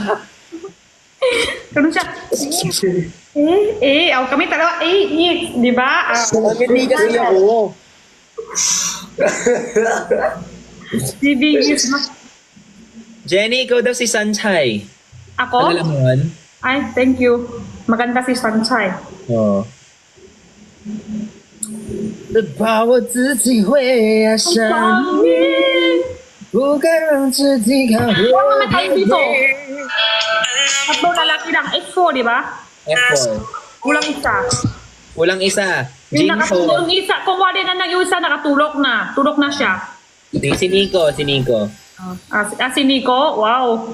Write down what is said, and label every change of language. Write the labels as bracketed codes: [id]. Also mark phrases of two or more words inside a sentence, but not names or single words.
[tl] ganun siya. Kami talaga, di ba? Hindi kasi ako. Si Birix, Jenny, ikaw daw si Sanchay. ako? Alam mo yun? Ay, [en] thank you. [tl] Maganda si Sanchay. Oo. [zh] 把我自己会爱上你，不该让自己靠 [tl] Huwag mamatay dito. Tatlo lalaki lang. X4, di ba? F4. Kulang isa. Kulang isa. Yung Jinho. nakatulog isa. Kung wala na yung isa, nakatulog na. Tulog na siya. Si Nico, si Nico. Si Nico, wow.